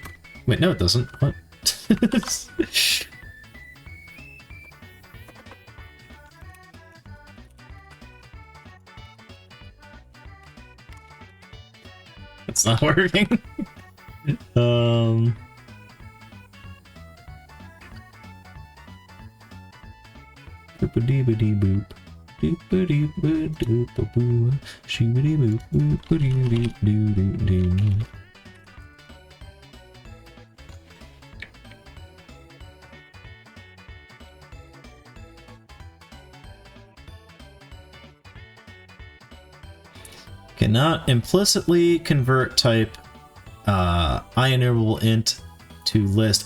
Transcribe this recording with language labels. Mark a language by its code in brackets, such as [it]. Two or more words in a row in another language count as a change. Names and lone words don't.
[en] Wait, no it doesn't. What? It's not working. Boop-a-dee-ba-dee-boop. Doop-a-dee-ba-doop-a-boo. Shoo-ba-dee-boop. Boop-a-dee-doo-doo-doo-doo. Cannot implicitly convert type IEnumerable int to list.